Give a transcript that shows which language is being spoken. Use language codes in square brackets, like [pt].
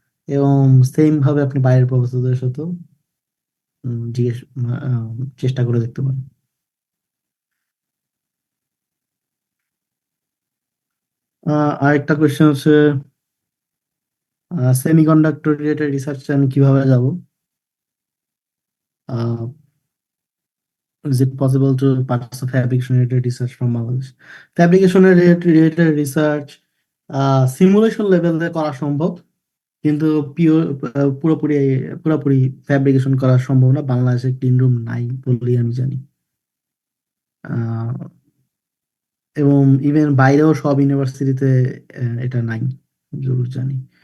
[bn] এবং সেম ভাবে আপনি বাইরের প্রফেসরদের সাথেও জিজ্ঞেস চেষ্টা করে দেখতে পারেন। আরেকটা কোয়েশ্চেন হচ্ছে, সেমিকন্ডাক্টর রিলেটেড রিসার্চে আমি কিভাবে যাব? [en] Is it possible to pursue fabrication related research from Bangladesh? [bn] Fabrication related research simulation লেভেলে করা সম্ভব, কিন্তু পিওর পুরোপুরি পুরোপুরি ফ্যাব্রিকেশন করা সম্ভব না। বাংলাদেশে ক্লিন রুম নাই বলেই আমি জানি। আহ, এবং ইভেন বাইরেও সব ইউনিভার্সিটিতে এটা নাই, যতদূর জানি।